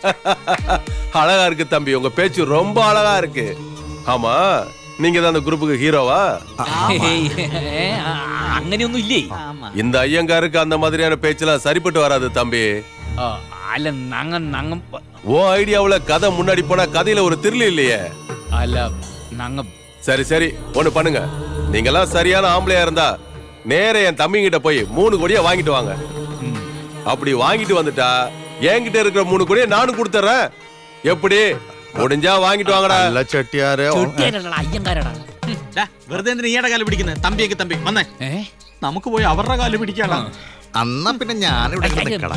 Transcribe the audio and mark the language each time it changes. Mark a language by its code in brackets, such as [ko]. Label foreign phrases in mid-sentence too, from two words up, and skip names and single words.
[ta] அழகா இருக்கு தம்பி, உங்க பேச்சு ரொம்ப அழகா இருக்கு. ஆமா, நீங்க தான் அந்த குரூப்புக்கு ஹீரோவா? [ml] അങ്ങനെയൊന്നും ഇല്ലേ? [ta] இந்த ஐயங்காருக்கு அந்த மாதிரியான பேச்செல்லாம் சரிப்பட்டு வராது தம்பி. [ml] അല്ല നങ്ങ [ta] ஓ ஐடியாவுல கதை முன்னாடி போனா கதையில ஒரு திரில் இல்லையே. [ml] അല്ല നങ്ങ [ta] சரி சரி, ஒண்ணு பண்ணுங்க. நீங்கெல்லாம் சரியான ஆம்பளையா இருந்தா நேர என் தம்பிங்கிட்ட போய் 3 கோடியா வாங்கிட்டு வாங்க. அப்படி வாங்கிட்டு வந்துட்டா என்கிட்ட இருக்கிற 3 கோடியை நானும் கொடுத்துறேன். எப்படி? முடிஞ்சா வாங்கிட்டு வாங்கடா. [ml] അല്ല ചെട്ടിയാരെ അയ്യങ്കാരടാ. വെറുതെ എന്തിനാ ഈയുടെ കാല് പിടിക്കുന്നത്? തമ്പിയൊക്കെ തമ്പി വന്നേ, നമുക്ക് പോയി അവരുടെ കാല് പിടിക്കാടാ. അന്നാ പിന്നെ ഞാനിവിടെ നിൽക്കണം.